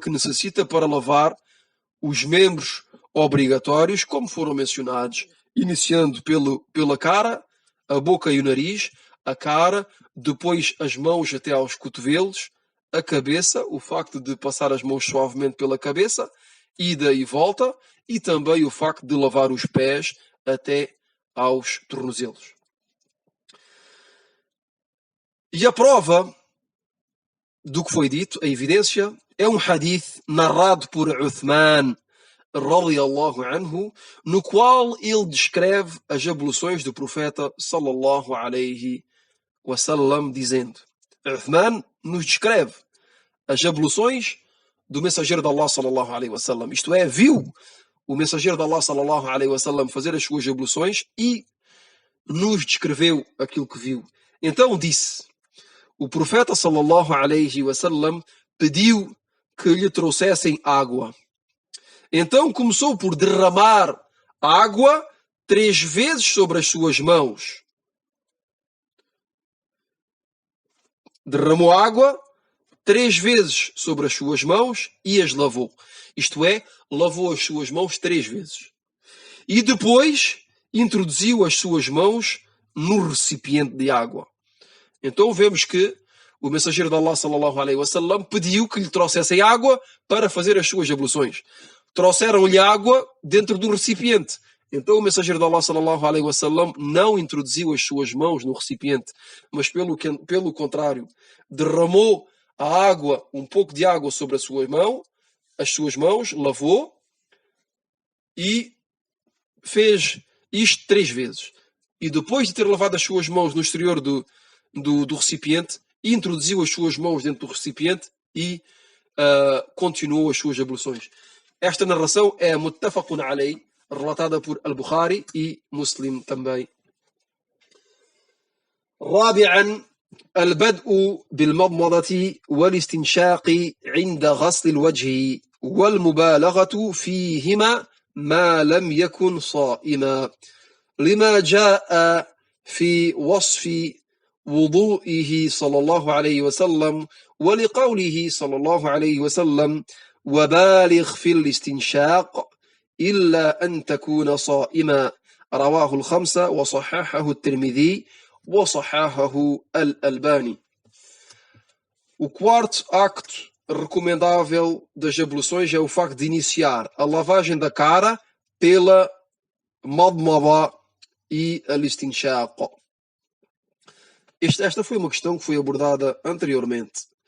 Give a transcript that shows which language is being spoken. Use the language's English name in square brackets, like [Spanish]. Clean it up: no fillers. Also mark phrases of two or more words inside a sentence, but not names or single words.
[Portuguese] que necessita para lavar os membros obrigatórios, como foram mencionados, iniciando pela cara, a boca e o nariz, a cara, depois as mãos até aos cotovelos, a cabeça, o facto de passar as mãos suavemente pela cabeça, ida e volta, e também o facto de lavar os pés até aos tornozelos. E a prova do que foi dito, a evidência, é um hadith narrado por Uthman [Arabic] رضي الله عنه, [Portuguese] no qual ele descreve as abluções do profeta [Arabic] صلى الله عليه وسلم, [Portuguese] dizendo: Uthman nos descreve as abluções do mensageiro de Allah [Arabic] صلى الله عليه وسلم, [Portuguese] isto é, viu o mensageiro de Allah [Arabic] صلى الله عليه وسلم [Portuguese] fazer as suas abluções e nos descreveu aquilo que viu. Então disse: o profeta [Arabic] صلى الله عليه وسلم [Portuguese] pediu que lhe trouxessem água. Então começou por derramar água 3 vezes sobre as suas mãos. Derramou água 3 vezes sobre as suas mãos e as lavou. Isto é, lavou as suas mãos 3 vezes. E depois introduziu as suas mãos no recipiente de água. Então vemos que o mensageiro de Allah [Arabic] صلى الله عليه وسلم [Portuguese] pediu que lhe trouxessem água para fazer as suas abluções. Trouxeram-lhe água dentro do recipiente. Então o mensageiro de Allah [Arabic] صلى الله عليه وسلم [Portuguese] não introduziu as suas mãos no recipiente, mas pelo contrário, derramou a água, um pouco de água sobre as suas mãos, lavou e fez isto 3 vezes. E depois de ter lavado as suas mãos no exterior do recipiente, introduziu as suas mãos dentro do recipiente e continuou as suas abluções. Esta narração é [Arabic] متفق عليه, [Portuguese] relatada por Al-Bukhari e Muslim também. [Arabic] رابعا البدء بالمضمضة والاستنشاق عند غسل الوجه والمبالغة فيهما ما لم يكن صائما لما جاء في وصف وضوئه صلى الله عليه وسلم ولقوله صلى الله عليه وسلم وبالغ في الاستنشاق إلا أن تكون صائما رواه الخمسة وصححه الترمذي وصححه الألباني. [Portuguese] O quarto acto recomendável das abluções é o facto de iniciar a lavagem da cara pela madmada e al-istinshaq. Esta foi uma questão que foi abordada anteriormente.